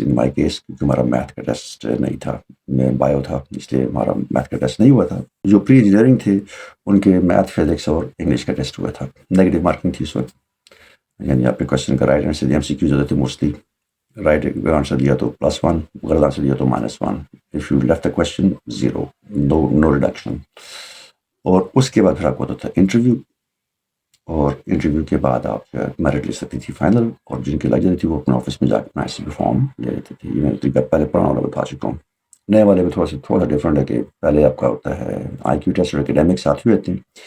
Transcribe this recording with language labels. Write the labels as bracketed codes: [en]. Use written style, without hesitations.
[en] in my case [ur] کیونکہ ہمارا math کا ٹیسٹ نہیں تھا، میں بایو تھا، اس لیے ہمارا میتھ کا ٹیسٹ نہیں ہوا تھا. جو پری انجینئرنگ تھے ان کے میتھ، فزکس اور انگلش کا ٹیسٹ ہوا تھا. نیگیٹو مارکنگ تھی اس وقت، یعنی آپ نے کوشچن کا رائٹ آنسر دیا، MCQs ہوتے تھے موسٹلی. رائٹ آنسر دیا تو +1، غلط آنسر دیا تو -1. [en] If you left the question 0، no reduction. [ur] اور اس کے بعد پھر آپ کو ہوتا تھا انٹرویو، اور انٹرویو کے بعد آپ میرٹ لے سکتی تھی فائنل. اور جن کی لگ جاتی تھی وہ اپنے آفس میں جا کے اپنا ICP فارم لے لیتے تھے. یہ میں طریقہ پہلے پرانا والا بتا چکا ہوں. نئے والے میں تھوڑا سا ڈفرینٹ ہے، کہ پہلے آپ کا ہوتا ہے آئی کیو ٹیسٹ اور اکیڈیمک ساتھ ہی ہوتے ہیں.